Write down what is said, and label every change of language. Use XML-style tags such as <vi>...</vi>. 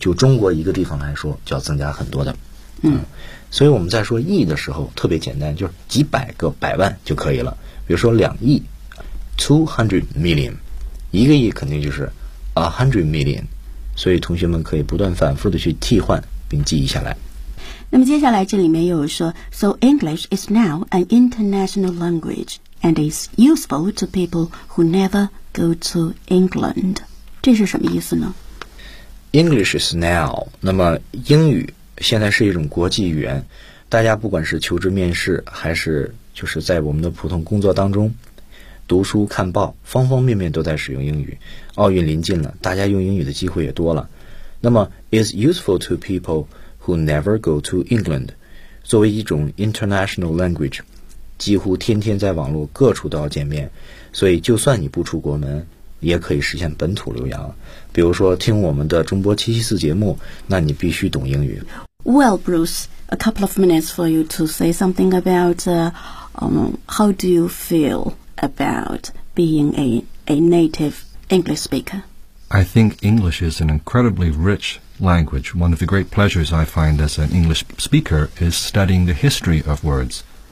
<zh>就中国一个地方来说，就要增加很多的，所以我们在说亿的时候特别简单，就是几百个百万就可以了。比如说2亿 ，200 million， 一个亿肯定就是 100 million， 所以同学们可以不断反复的去替换并记忆下来。那么接下来这里面又有说</zh> <en>So English is now an international language and is useful to people who never go to England，</en> <zh>这是什么意思呢？</zh> <en>English is now，</en> <zh>那么英语现在是一种国际语言，大家不管是求职面试还是就是在我们的普通工作当中读书看报，方方面面都在使用英语。奥运临近了，大家用英语的机会也多了。那么</zh> <en>is useful to peoplewho never go to England，</en> <zh>作为一种 international language， 几乎天天在网络各处都要见面，所以就算你不出国门也可以实现本土留洋。比如说听我们的中波74节目，那你必须懂英语。</zh> <en>Well Bruce， a couple of minutes for you to say something about how do you feel about being a native English speaker？ I think English is an incredibly richlanguage. One of the great pleasures I find as an English speaker is studying the history of words.</en>